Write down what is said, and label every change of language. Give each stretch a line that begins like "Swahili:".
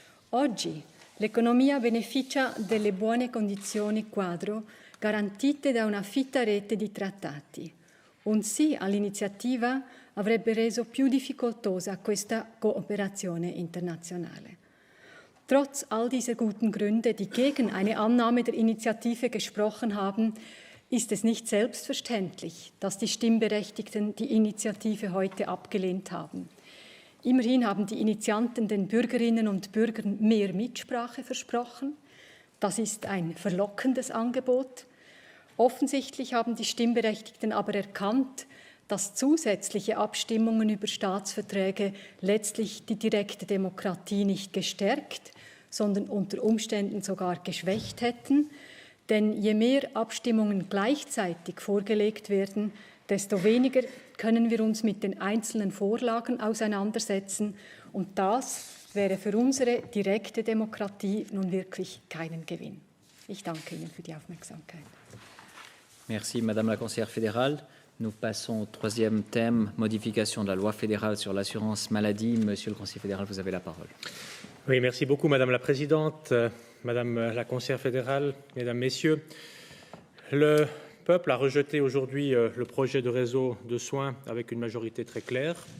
Italian: Oggi l'economia beneficia delle buone condizioni quadro garantite da una fitta rete di trattati. Un sì all'iniziativa avrebbe reso più difficoltosa questa cooperazione internazionale.
German: Trotz all dieser guten Gründe, die gegen eine Annahme der Initiative gesprochen haben, ist es nicht selbstverständlich, dass die Stimmberechtigten die Initiative heute abgelehnt haben. Immerhin haben die Initianten den Bürgerinnen und Bürgern mehr Mitsprache versprochen. Das ist ein verlockendes Angebot. Offensichtlich haben die Stimmberechtigten aber erkannt, dass zusätzliche Abstimmungen über Staatsverträge letztlich die direkte Demokratie nicht gestärkt, sondern unter Umständen sogar geschwächt hätten. Denn je mehr Abstimmungen gleichzeitig vorgelegt werden, desto weniger können wir uns mit den einzelnen Vorlagen auseinandersetzen. Und das wäre für unsere direkte Demokratie nun wirklich keinen Gewinn. Ich danke Ihnen für die Aufmerksamkeit.
French: Merci, Madame la Conseillère fédérale. Nous passons au troisième thème, modification de la loi fédérale sur l'assurance maladie. Monsieur le conseiller fédéral, vous avez la parole. Oui, merci beaucoup, Madame la Présidente, Madame la Conseillère fédérale, Mesdames, Messieurs. Le peuple a rejeté aujourd'hui le projet de réseau de soins avec une majorité très claire.